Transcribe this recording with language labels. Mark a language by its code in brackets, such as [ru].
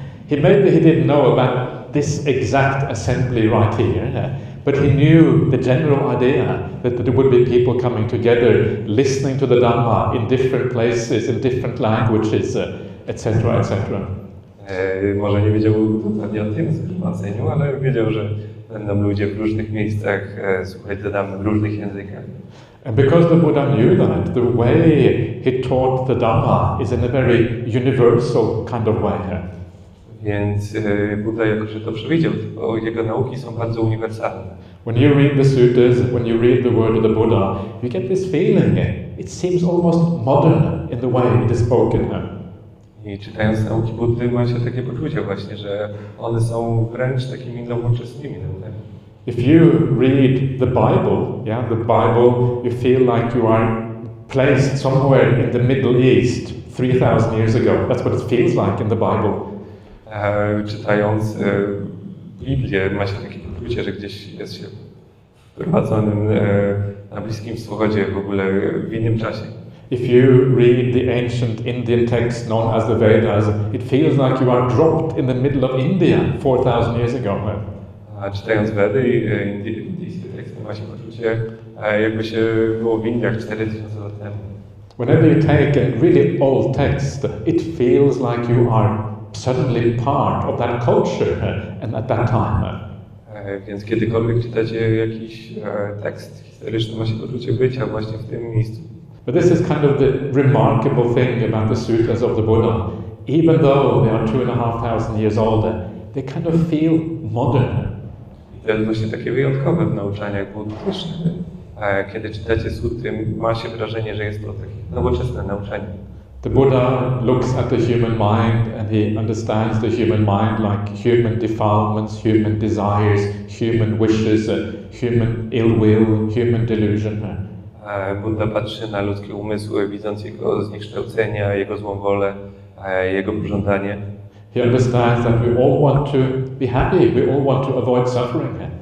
[en] Maybe he didn't know about this exact assembly right here, but he knew the general idea that there would be people coming together, listening to the Dhamma in different places, in different languages, etc., etc. [pl] Może nie wiedział dokładnie o tym zgromadzeniu, ale wiedział, że będą ludzie w różnych miejscach słuchać do Dhammy w różnych językach. [en] And because the Buddha knew that, the way he taught the Dhamma is in a very universal kind of way. [pl] Więc Buddha, jako że to przewidział, to jego nauki są bardzo uniwersalne. [en] When you read the suttas, when you read the word of the Buddha, you get this feeling. It seems almost modern in the way it is spoken. [pl] I czytając nauki Buddy ma się takie poczucie właśnie, że one są wręcz takimi nowoczesnymi naukami. [en] If you read the Bible, you feel like you are placed somewhere in the Middle East 3,000 years ago. That's what it feels like in the Bible. [pl] Czytając Biblię ma się takie poczucie, że gdzieś jest się wprowadzonym na Bliskim Wschodzie w ogóle w innym czasie. [en] If you read the ancient Indian text known as the Vedas, it feels like you are dropped in the middle of India 4,000 years ago. [pl] A czytając Vedy, indyjskie teksty ma się poczucie, jakby się było w Indiach 4000 lat temu. [en] Whenever you take a really old text, it feels like you are suddenly part of that culture and at that time. [pl] Więc kiedykolwiek czytacie jakiś tekst historyczny, ma się poczucie bycia właśnie w tym miejscu. [en] But this is kind of the remarkable thing about the suttas of the Buddha. Even though they are 2,500 years old, they kind of feel modern. [pl] I to jest właśnie takie wyjątkowe w nauczaniach buddystycznych. Kiedy czytacie sutty, ma się wrażenie, że jest to takie nowoczesne nauczanie. [en] The Buddha looks at the human mind and he understands the human mind like human defilements, human desires, human wishes, human ill will, human delusion. [pl] Buddha patrzy na ludzkie umysły, widząc jego zniekształcenia, jego złą wolę, jego pożądanie. [en] He understands that we all want to be happy, we all want to avoid suffering.